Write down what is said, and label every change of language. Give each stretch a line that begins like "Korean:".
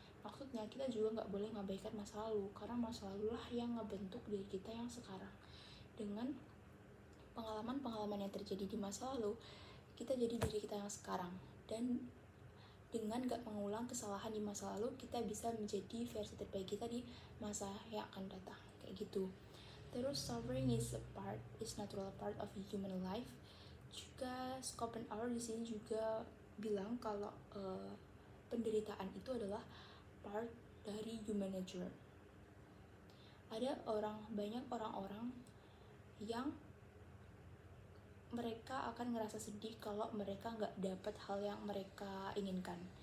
Indonesian: Maksudnya kita juga nggak boleh ngabaikan masa lalu, karena masa lalu lah yang ngebentuk diri kita yang sekarang. Dengan pengalaman-pengalaman yang terjadi di masa lalu, kita jadi diri kita yang sekarang. Dan dengan gak mengulang kesalahan di masa lalu, kita bisa menjadi versi terbaik kita di masa yang akan datang, kayak gitu.
English: Terus suffering is natural part of human life.
Indonesian: Juga Schopenhauer di sini juga bilang kalau penderitaan itu adalah part dari human nature. Ada banyak orang-orang yang mereka akan ngerasa sedih kalau mereka nggak dapat hal yang mereka inginkan.